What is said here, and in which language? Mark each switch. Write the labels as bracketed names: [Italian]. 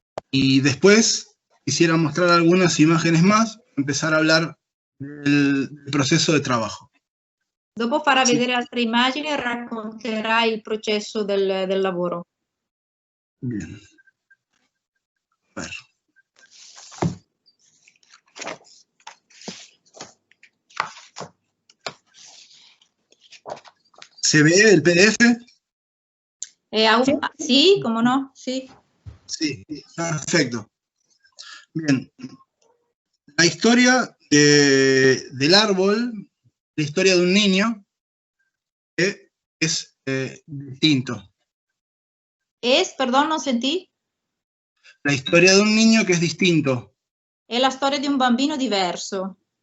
[Spanish] Y después quisiera mostrar algunas imágenes más, empezar a hablar del proceso de trabajo. [Italian] Dopo farà vedere altre immagini e racconterà il processo del lavoro. [Spanish] Bien. A ver. ¿Se ve el PDF? Sí, ¿cómo no? Sí. Sí, perfecto. Bien. La historia del árbol, la historia de un niño que es distinto. [Italian] Perdón, non sentì? [Spanish] La historia de un niño que es distinto. [Italian] È la storia di un bambino diverso.